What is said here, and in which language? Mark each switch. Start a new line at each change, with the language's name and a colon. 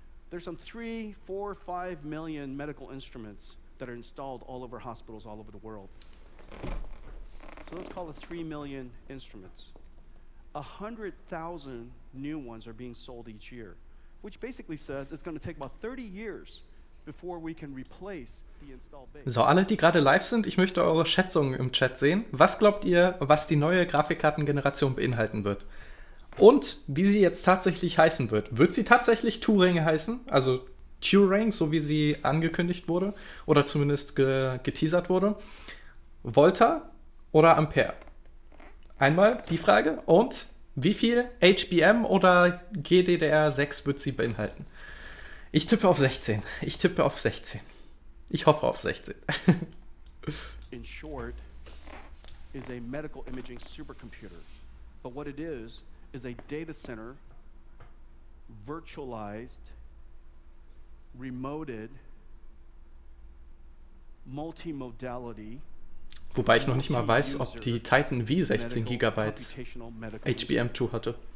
English: There's some 3, 4, 5 million medical instruments that are installed all over hospitals all over the world. So let's call it 3 million instruments. 100,000 new ones are being sold each year, which basically says it's going to take about 30 years before we can replace the installed base.
German: So, alle, die gerade live sind, ich möchte eure Schätzungen im Chat sehen. Was glaubt ihr, was die neue Grafikkartengeneration beinhalten wird? Und wie sie jetzt tatsächlich heißen wird. Wird sie tatsächlich Turing heißen? Also Turing, so wie sie angekündigt wurde oder zumindest geteasert wurde? Volta oder Ampere? Einmal die Frage. Und wie viel HBM oder GDDR6 wird sie beinhalten? Ich tippe auf 16. Ich tippe auf 16. Ich hoffe auf 16.
English: In short, is a medical imaging supercomputer. But what it is a data center, virtualized, remoted, multimodality.
German: Wobei ich noch nicht mal weiß, ob die Titan V 16 GB HBM2 hatte.